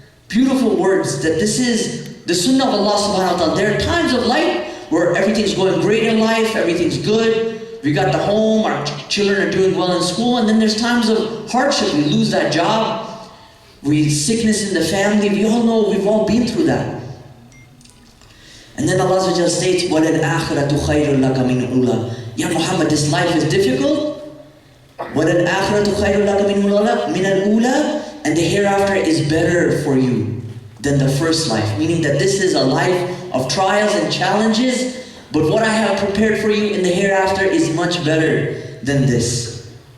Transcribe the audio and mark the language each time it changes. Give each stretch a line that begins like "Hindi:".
English: Beautiful words, that this is the sunnah of Allah subhanahu wa ta'ala. There are times of light where everything's going great in life, everything's good. We got the home, our children are doing well in school, and then there's times of hardship. We lose that job, sickness in the family. We all know, we've all been through that. And then Allah states,
Arabic: وَلَلْآخِرَةُ خَيْرٌ لَكَ مِنْ الْأُولَى.
English: Ya Muhammad, this life is difficult.
Arabic: وَلَلْآخِرَةُ خَيْرٌ لَكَ مِنْ الْأُولَى.
English: And the hereafter is better for you than the first life. Meaning that this is a life of trials and challenges, but what I have prepared for you in the hereafter is much better than this.